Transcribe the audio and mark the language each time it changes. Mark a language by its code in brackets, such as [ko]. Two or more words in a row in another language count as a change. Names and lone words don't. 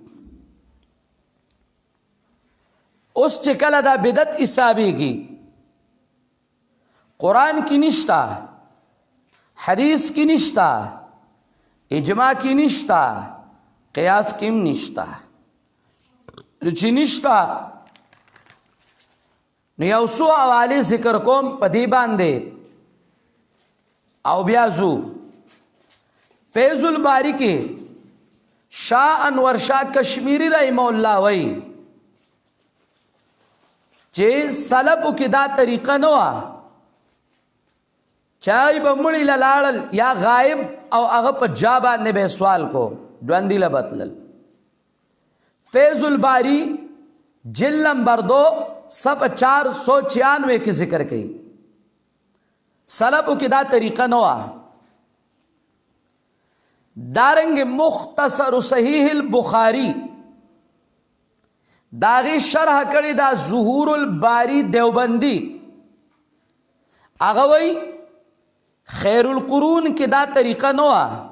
[ps] اوس چې کله دا بدعت حسابېږي، قرآن کې نشتا، حدیث کې نشتا، اجماع کې نشتا، قیاس کې هم نشتا. چې نشتا نو یو څو حوالې ذکر کوم په دې باندې او بیا ځو. فیض الباری کې شاہ انور شاہ کشمیری رحمہ اللہ وی چې سلفو کې دا طریقه نه وه، چای به مړي له لاړل یا غایب او هغه په جا باندې به سوال کو، ژوندي له به تلل. فیض الباری جلد نمبر 2 صفحہ 496 کې ذکر کړي سلفو کې دا طریقه نه وه. دارنګ مختصر صحیح البخاری داغی شرح کړي دا ظهور الباری دیوبندی، هغه وی [ar] خیر القرون [ps] کې دا طریقه نه وه.